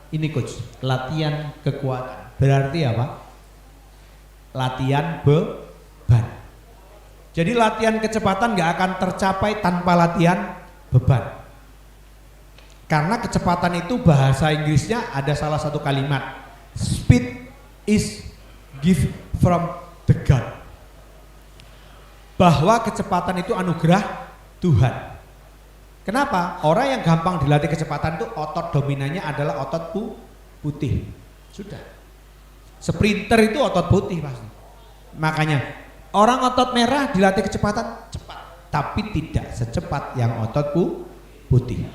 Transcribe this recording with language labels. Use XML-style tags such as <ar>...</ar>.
<id>Ini coach, latihan kekuatan. Berarti apa? Latihan beban. Jadi latihan kecepatan gak akan tercapai tanpa latihan beban. Karena kecepatan itu bahasa Inggrisnya ada salah satu kalimat.</id> <en>Speed is gift from the God.</en> <id>Bahwa kecepatan itu anugerah Tuhan. Kenapa? Orang yang gampang dilatih kecepatan itu otot dominannya adalah otot putih. Sudah. Sprinter itu otot putih pasti. Makanya orang otot merah dilatih kecepatan cepat, tapi tidak secepat yang otot putih.</id>